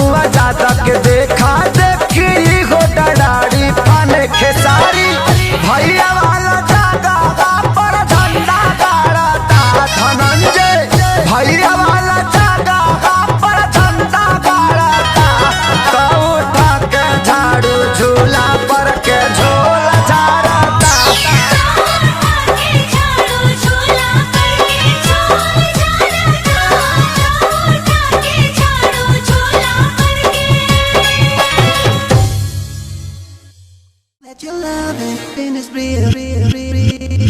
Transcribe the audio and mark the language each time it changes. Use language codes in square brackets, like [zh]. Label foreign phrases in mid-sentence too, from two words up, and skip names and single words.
[bho] आजाद के देखा देखी हो डरारी फाने खेसारी भैया वाला जागा पर झंडा गाड़ता धनंजय भैया वाला जागा पर झंडा गाड़ता तो उठा के झाड़ू झूला पर के झोला झाड़ता [en] Let your love in is real, real, real, real.